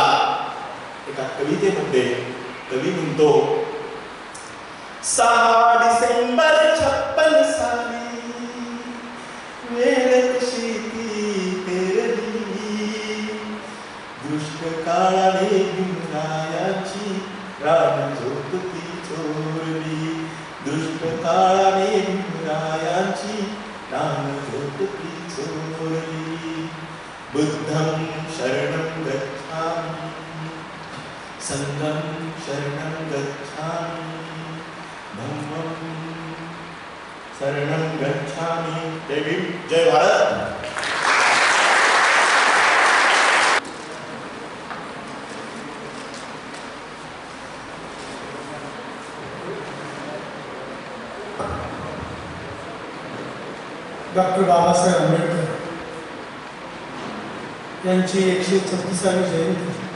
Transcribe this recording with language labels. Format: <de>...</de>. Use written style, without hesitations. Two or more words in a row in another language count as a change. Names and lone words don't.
<mr>एका कवितेमध्ये कवी म्हणतो 6 डिसेंबर 56 साली वेळ कशी ती पेरली, दुष्ट काळाने भीमरायाची प्राणज्योत ती चोरली, दुष्ट काळाने भीमरायाची प्राणज्योत ती चोरली.</mr> <pi>बुद्धं शरणं गच्छामि, संघं शरणं गच्छामि, धम्मं शरणं गच्छामि.</pi> <mr>जय भीम, जय भारत. डॉक्टर बाबासाहेब आंबेडकर यांची 136वी जयंती.</mr>